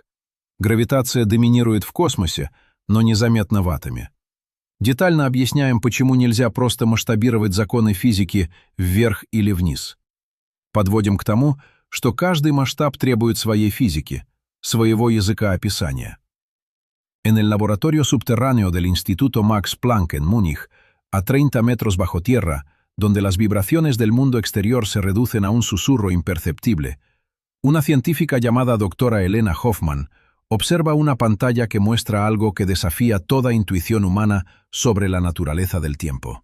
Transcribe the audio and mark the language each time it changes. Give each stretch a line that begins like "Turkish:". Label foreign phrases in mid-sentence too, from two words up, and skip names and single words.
Russian: Гравитация доминирует в космосе, но незаметно в атоме. Детально объясняем, почему нельзя просто масштабировать законы физики вверх или вниз. Подводим к тому, что каждый масштаб требует своей физики, своего языка описания.
Spanish: En el laboratorio subterráneo del Instituto Max Planck en Múnich, a 30 metros bajo tierra, donde las vibraciones del mundo exterior se reducen a un susurro imperceptible, una científica llamada doctora Elena Hoffman observa una pantalla que muestra algo que desafía toda intuición humana sobre la naturaleza del tiempo.